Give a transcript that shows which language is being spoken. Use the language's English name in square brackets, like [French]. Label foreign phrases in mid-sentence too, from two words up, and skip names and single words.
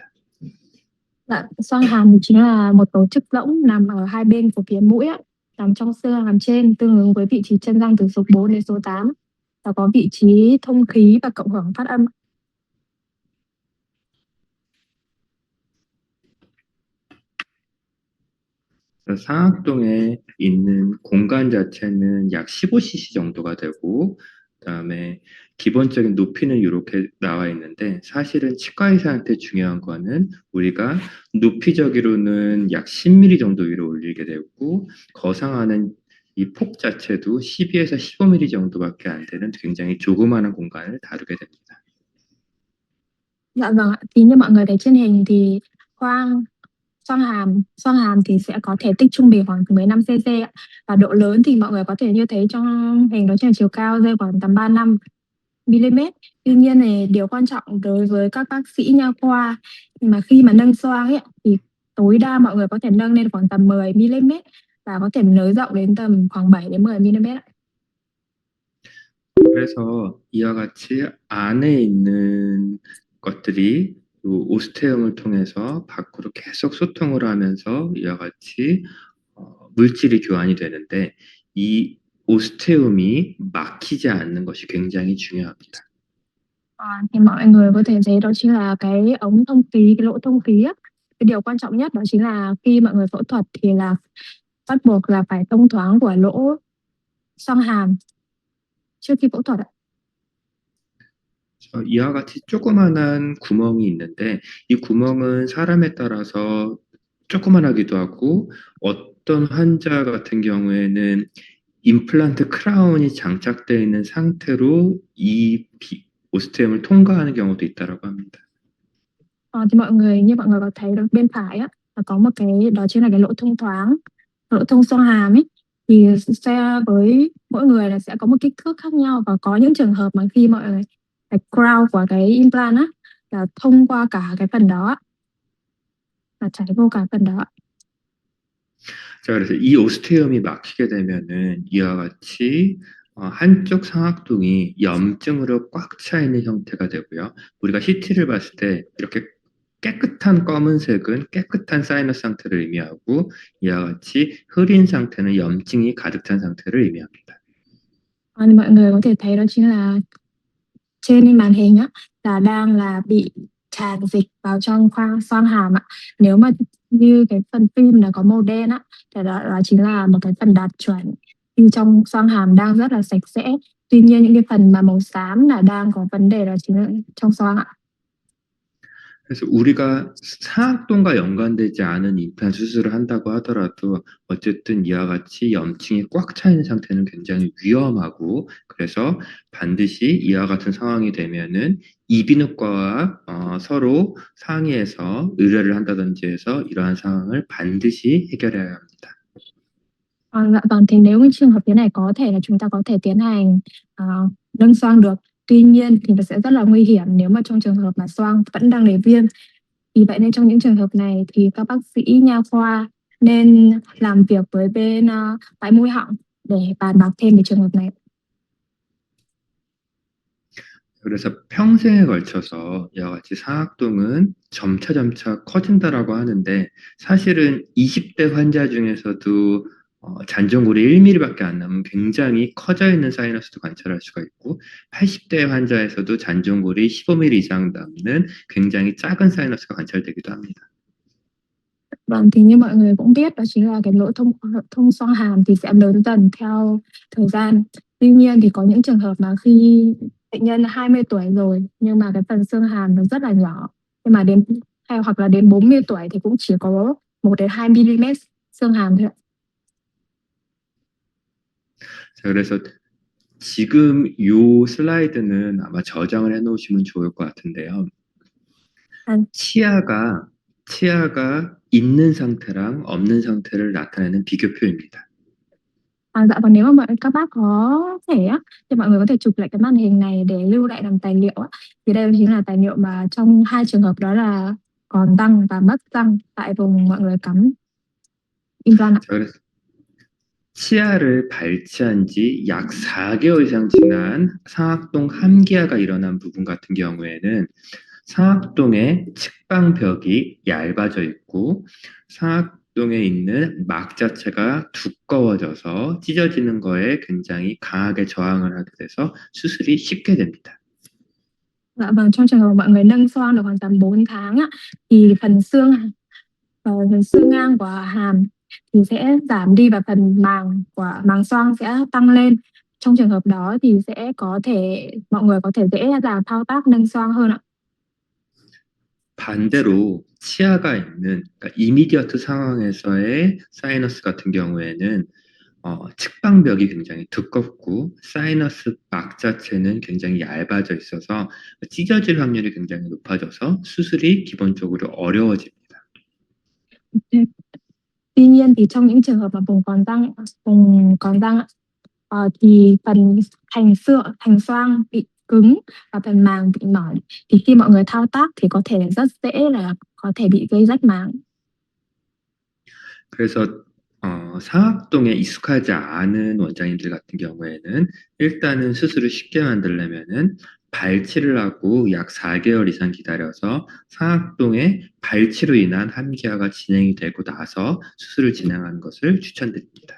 [Vietnamese] Dạ, xoang hàm thì chính là một tổ chức rỗng nằm ở hai bên của phía mũi á, nằm trong xương hàm trên tương ứng với vị trí chân răng từ số 4 đến số 8 và có vị trí thông khí và cộng hưởng phát âm. [Korean] 상악동에 있는 공간 자체는 약 15cc 정도가 되고, 그다음에 기본적인 높이는 이렇게 나와 있는데, 사실은 치과 의사한테 중요한 거는 우리가 높이적으로는 약 10mm 정도 위로 올리게 되고, 거상하는 이 폭 자체도 12에서 15mm 정도밖에 안 되는 굉장히 조그마한 공간을 다루게 됩니다. [Vietnamese] Dạ vâng ạ. Thì như mọi người thấy trên hình thì khoang xoang hàm thì sẽ có thể tích trung bình khoảng 15 cc ạ. Và độ lớn thì mọi người có thể như thấy trong hình đó trên chiều cao rơi khoảng tầm 35 mm. Tuy nhiên thì điều quan trọng đối với các bác sĩ nha khoa mà khi mà nâng xoang ấy thì tối đa mọi người có thể nâng lên khoảng tầm 10 mm và có thể nới rộng đến tầm khoảng 7 đến 10 mm ạ. [Korean] 그래서 이와 같이 안에 있는 것들이 오스테움을 통해서 밖으로 계속 소통을 하면서 이와 같이 물질이 교환이 되는데 이 오스테움이 막히지 않는 것이 굉장히 중요합니다. [Vietnamese] Thì mọi người có thể thấy đó chính là cái ống thông khí, cái lỗ thông khí á. Cái điều quan trọng nhất đó chính là khi mọi người phẫu thuật thì là bắt buộc là phải thông thoáng của lỗ xoang hàm trước khi phẫu thuật ạ. [Korean] 이와 같이 조그만한 구멍이 있는데 이 구멍은 사람에 따라서 조그만하기도 하고 어떤 환자 같은 경우에는 임플란트 크라운이 장착되어 있는 상태로 오스테움을 통과하는 경우도 있다라고 합니다. [Vietnamese] Thì như mọi người có thấy được bên phải á là có một cái đó chính là cái lỗ thông thoáng, lỗ thông xoang hàm ấy thì sẽ với mỗi người là sẽ có một kích thước khác nhau và có những trường hợp mà khi mọi người cái crown của cái implant á là thông qua cả cái phần đó là chảy vô cả phần đó. [Korean] 자, 그래서 이 오스테움이 막히게 되면은 이와 같이 한쪽 상악동이 염증으로 꽉 차 있는 형태가 되고요. 우리가 CT를 봤을 때 이렇게 깨끗한 검은색은 깨끗한 사이너스 상태를 의미하고 이와 같이 흐린 상태는 염증이 가득 찬 상태를 의미합니다. [Vietnamese] Thì mọi người có thể thấy đó chính là trên màn hình á là đang là bị tràn dịch vào trong khoang xoang hàm ạ. Nếu mà như cái phần phim là có màu đen á thì đó chính là một cái phần đạt chuẩn khi trong xoang hàm đang rất là sạch sẽ. Tuy nhiên những cái phần mà màu xám là đang có vấn đề đó chính là trong xoang ạ. [Korean] 그래서 우리가 상악동과 연관되지 않은 임플란트 수술을 한다고 하더라도 어쨌든 이와 같이 염증이 꽉 차 있는 상태는 굉장히 위험하고 그래서 반드시 이와 같은 상황이 되면은 이비인후과와 서로 상의해서 의뢰를 한다든지 해서 이러한 상황을 반드시 해결해야 합니다. [Vietnamese] Dạ vâng, thì nếu như trường hợp thế này có thể là chúng ta có thể tiến hành nâng xoang được. Tuy nhiên thì nó sẽ rất là nguy hiểm nếu mà trong trường hợp mà xoang vẫn đang để viêm. Vì vậy nên trong những trường hợp này thì các bác sĩ nha khoa nên làm việc với bên tai mũi họng để bàn bạc thêm về trường hợp này. [Korean] 그래서 평생에 걸쳐서 이와 같이 상악동은 점차 커진다라고 하는데 사실은 20대 환자 중에서도 잔존골이 1mm밖에 안 남은 굉장히 커져 있는 사이너스도 관찰할 수가 있고 80대 환자에서도 잔존골이 15mm 이상 남는 굉장히 작은 사이너스가 관찰되기도 합니다. [Vietnamese] Vâng, thì như mọi người cũng biết đó chính là cái lỗ thông thông xoang hàm thì sẽ lớn dần theo thời gian. Tuy nhiên thì có những trường hợp mà khi bệnh nhân 20 tuổi rồi nhưng mà cái phần xương hàm nó rất là nhỏ. Nhưng mà đến hay hoặc là đến 40 tuổi thì cũng chỉ có 1 đến 2 mm xương hàm thôi ạ. [Korean] 자, 그래서 지금 요 슬라이드는 아마 저장을 해 놓으시면 좋을 것 같은데요. À, 치아가 있는 상태랑 없는 상태를 나타내는 비교표입니다. [Vietnamese] dạ còn nếu mà các bác có thể á thì mọi người có thể chụp lại cái màn hình này để lưu lại làm tài liệu á. Thì đây chính là tài liệu mà trong hai trường hợp đó là còn răng và mất răng tại vùng mọi người cắm implant ạ. [Korean] 자, 그래서 치아를 발치한 지 약 4개월 이상 지난 상악동 함기화가 일어난 부분 같은 경우에는 상악동의 측방벽이 얇아져 있고 상악동에 있는 막 자체가 두꺼워져서 찢어지는 거에 굉장히 강하게 저항을 하게 돼서 수술이 쉽게 됩니다. [Vietnamese] Dạ vâng, trong trường hợp mọi người nâng xoang được khoảng tầm 4 tháng á, thì phần xương ngang của hàm thì sẽ giảm đi và phần màng của màng xoang sẽ tăng lên. Trong trường hợp đó thì sẽ có thể mọi người có thể dễ dàng thao tác nâng xoang hơn ạ. [Korean] 반대로 치아가 있는 그러니까 이미디어트 상황에서의 사이너스 같은 경우에는 측방벽이 굉장히 두껍고 사이너스 막 자체는 굉장히 얇아져 있어서 찢어질 확률이 굉장히 높아져서 수술이 기본적으로 어려워집니다. [Vietnamese] Thế- Tuy nhiên thì trong những trường hợp mà vùng còn răng ạ, thì phần thành xoang bị cứng và phần màng bị mỏng thì khi mọi người thao tác thì có thể rất dễ là có thể bị gây rách màng. [Korean] 그래서 상악동에 익숙하지 않은 원장님들 같은 경우에는 일단은 수술을 쉽게 만들려면은 발치를 하고 약 4개월 이상 기다려서 상악동에 발치로 인한 함기화가 진행이 되고 나서 수술을 진행하는 것을 추천드립니다.